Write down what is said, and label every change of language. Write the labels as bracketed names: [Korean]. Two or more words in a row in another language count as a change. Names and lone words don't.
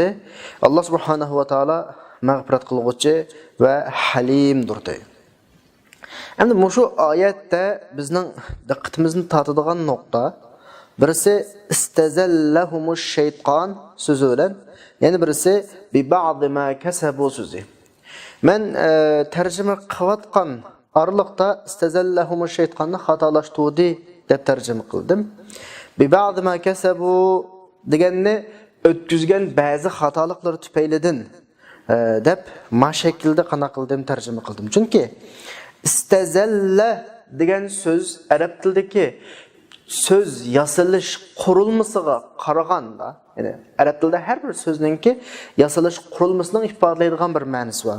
[Uzbek] Alloh [Arabic] سبحانه وتعالى [Uzbek] mag'firat qilguvchi va halimdir deydi. Endi bu oyatda bizning diqqatimizni tortadigan nuqta birisi [Arabic] استزلهم الشيطان [Uzbek] so'zi bilan, yana birisi [Arabic] ببعض ما كسبوا [Uzbek] so'zi. Men tarjima qilayotgan oraliqda [Arabic] استزلهم الشيطان-ni [Uzbek] xatolashtirdi deb tarjima qildim. [Arabic] ببعض ما كسبوا [Uzbek] deganni o'tkazgan ba'zi xatoliklar tufaylidan deb ma shaklda qana qildim tarjima qildim. Chunki istazalla degan so'z arab tilidagi söz yasalish qurilmasiga qaraganda, yani arab tilida har bir so'zningki yasalish qurilmasining ifodalaydigan bir ma'nosi bor.